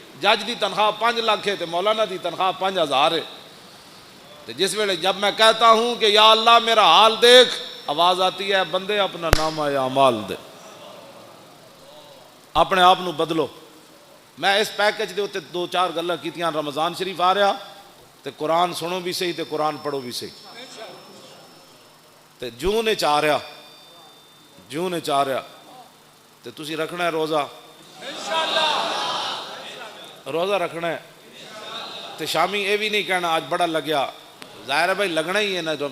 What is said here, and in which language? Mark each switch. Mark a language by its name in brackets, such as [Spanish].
[Punjabi] جج دی تنخواہ 5 لاکھ ہے تو مولانا دی تنخواہ 5,000 ہے. [Urdu] تو [Punjabi] جس ویلے [Urdu] جب میں کہتا ہوں کہ یا اللہ میرا حال دیکھ، آواز آتی ہے بندے اپنا نامہ اعمال دے، [Punjabi] اپنے آپ نو بدلو. میں اس پیکج دے اتنے 2-4 گلاں کیتیاں. رمضان شریف آ رہا تے قرآن سنو بھی صحیح تے قرآن پڑھو بھی صحیح. تے جون وچ آ رہا تے تسی رکھنا ہے روزہ، روزہ رکھنا ہے. تے شامی یہ بھی نہیں کہنا آج بڑا لگیا، ظاہر ہے بھائی لگنا ہی ہے نا.